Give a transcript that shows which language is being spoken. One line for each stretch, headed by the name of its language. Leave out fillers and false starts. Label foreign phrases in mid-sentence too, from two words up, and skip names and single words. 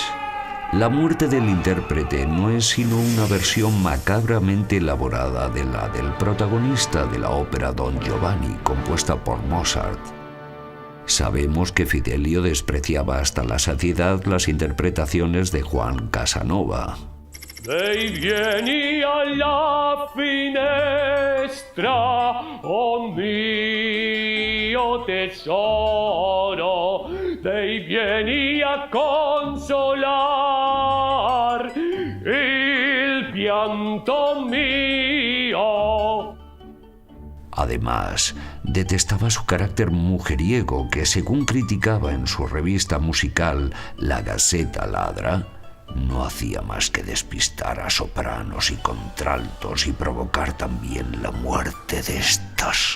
Spanish: La muerte del intérprete no es sino una versión macabramente elaborada de la del protagonista de la ópera Don Giovanni, compuesta por Mozart. Sabemos que Fidelio despreciaba hasta la saciedad las interpretaciones de Juan Casanova.
Italian: Dei vieni alla finestra, oh mio tesoro, dei vieni a consolar il pianto mio.
Spanish: Además, detestaba su carácter mujeriego que, según criticaba en su revista musical La Gazzetta Ladra, no hacía más que despistar a sopranos y contraltos y provocar también la muerte de estos.